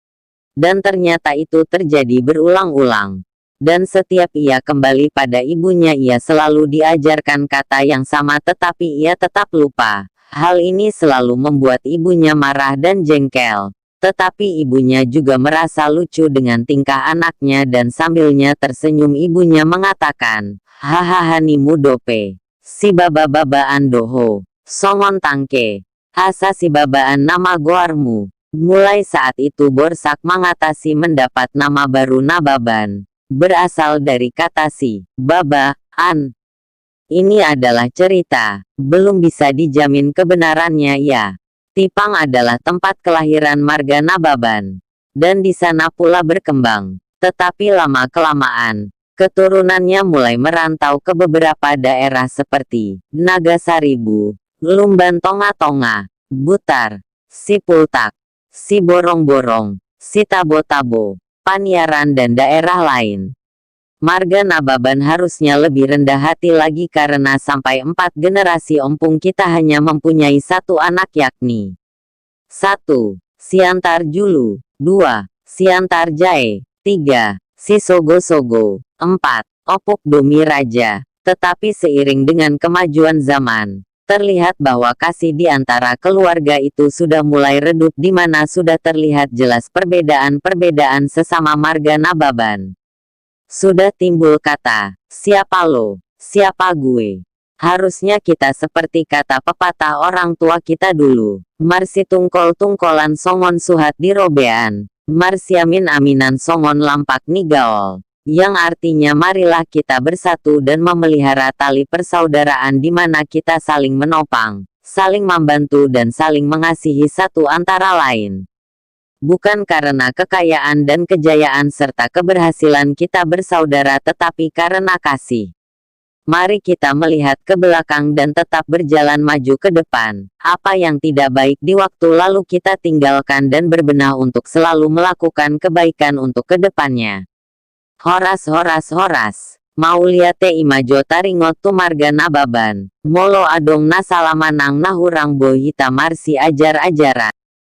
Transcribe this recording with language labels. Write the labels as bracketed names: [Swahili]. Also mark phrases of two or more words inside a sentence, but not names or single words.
[Indonesian] Dan ternyata itu terjadi berulang-ulang. Dan setiap ia kembali pada ibunya ia selalu diajarkan kata yang sama tetapi ia tetap lupa. Hal ini selalu membuat ibunya marah dan jengkel. Tetapi ibunya juga merasa lucu dengan tingkah anaknya dan sambilnya tersenyum ibunya mengatakan, [Batak Toba] hahaha ni mudope, si baba-babaan doho, songon tangke, asa si babaan nama goarmu. [Indonesian] Mulai saat itu Borsak Mangatasi mendapat nama baru Nababan, berasal dari kata si, baba, an. Ini adalah cerita, belum bisa dijamin kebenarannya ya. Tipang adalah tempat kelahiran marga Nababan, dan di sana pula berkembang. Tetapi lama-kelamaan, keturunannya mulai merantau ke beberapa daerah seperti Nagasaribu, Lumban Tonga-Tonga, Butar, Sipultak, Siborong-Borong, Sitabo-Tabo, Paniaran dan daerah lain. Marga Nababan harusnya lebih rendah hati lagi karena sampai 4 generasi ompong kita hanya mempunyai satu anak yakni 1. Siantar Julu 2. Siantar Jae 3. Sisogo-Sogo 4. Opuk Domi Raja. Tetapi seiring dengan kemajuan zaman, terlihat bahwa kasih di antara keluarga itu sudah mulai redup di mana sudah terlihat jelas perbedaan-perbedaan sesama marga Nababan. Sudah timbul kata, siapa lo, siapa gue. Harusnya kita seperti kata pepatah orang tua kita dulu. [Batak Toba] Marsi tungkol-tungkolan songon suhat di robean, marsiamin aminan songon lampak ni gaol. [Indonesian] yang artinya marilah kita bersatu dan memelihara tali persaudaraan di mana kita saling menopang, saling membantu dan saling mengasihi satu antara lain. Bukan karena kekayaan dan kejayaan serta keberhasilan kita bersaudara tetapi karena kasih. Mari kita melihat ke belakang dan tetap berjalan maju ke depan. Apa yang tidak baik di waktu lalu kita tinggalkan dan berbenah untuk selalu melakukan kebaikan untuk kedepannya. [Batak Toba] Horas horas horas. Mauliate imajo taringot tu marga nababan. Molo adong na salamanang nahurang bohita marsi ajar-ajaran.